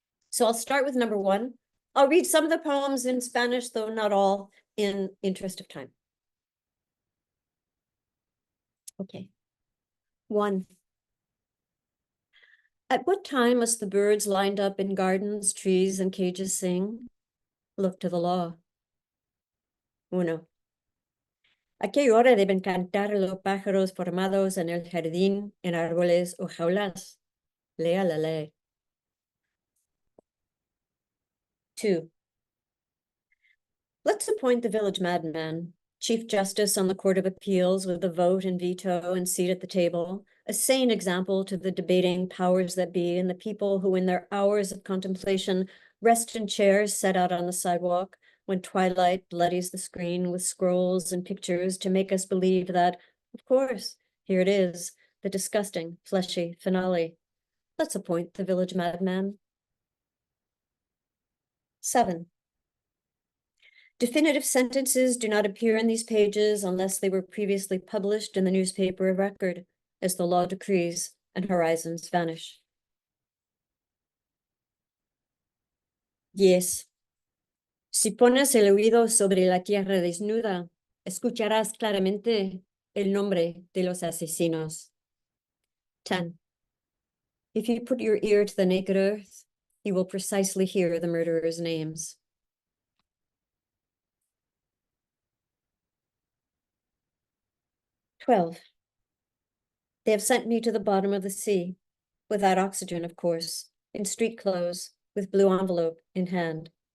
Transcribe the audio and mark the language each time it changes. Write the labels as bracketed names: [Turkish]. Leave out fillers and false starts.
[English] So I'll start with number 1. I'll read some of the poems in Spanish, though not all, in interest of time. Okay. 1. At what time must the birds lined up in gardens, trees, and cages sing? Look to the law. 1. [Spanish] ¿A qué hora deben cantar los pájaros formados en el jardín, en árboles o jaulas? Lea la ley. [English] 2. Let's appoint the village madman, Chief Justice on the Court of Appeals with the vote and veto and seat at the table, a sane example to the debating powers that be and the people who in their hours of contemplation rest in chairs set out on the sidewalk when twilight bloodies the screen with scrolls and pictures to make us believe that, of course, here it is, the disgusting, fleshy finale. Let's appoint the village madman. 7. Definitive sentences do not appear in these pages unless they were previously published in the newspaper of record, as the law decrees, and horizons vanish. Yes. [Spanish] Si pones el oído sobre la tierra desnuda, escucharás claramente el nombre de los asesinos. [English] 10. If you put your ear to the naked earth, you will precisely hear the murderers' names. 12. They have sent me to the bottom of the sea, without oxygen, of course, in street clothes, with blue envelope in hand.